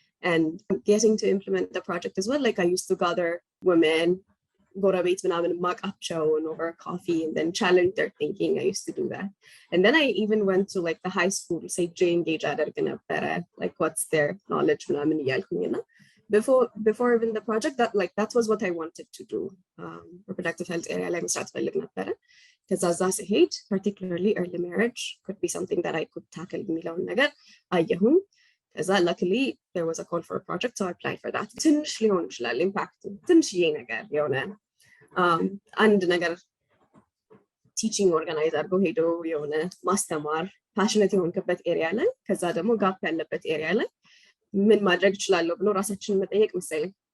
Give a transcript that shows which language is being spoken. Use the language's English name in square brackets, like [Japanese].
[English] And getting to implement the project as well. Like I used to gather women, [Amharic] ጎረቤት ምናምን ማቃቸውን [English] over coffee and then challenge their thinking. I used to do that. And then I even went to like the high school, say engage [Amharic] አደርግ ነበረ, [English] like what's their knowledge [Amharic] ምናምን እያልኩኝ እና [English] before even the project, that was what I wanted to do. Reproductive health area [Amharic] ላይ መስራት ፈልግ ነበረ. ከዛ እዛ ስሄድ [English] particularly early marriage could be something that I could tackle [Amharic] የሚለውን ነገር አየሁኝ። ከዛ [English] luckily there was a call for a project, so I applied for that. [Amharic] ትንሽ ሊሆን ይችላል ኢምፓክት ትንሽዬ ነገር የሆነ አንድ ነገር ቲቺንግ ኦርጋናይዝ አድርጎ ሄዶ የሆነ ማስተማር ፓሽኔት የሆንክበት ኤሪያ ላይ ከዛ ደግሞ ጋፕ ያለበት ኤሪያ ላይ ምን ማድረግ እችላለሁ ብሎ ራሳችንን መጠየቅ መሰለኝ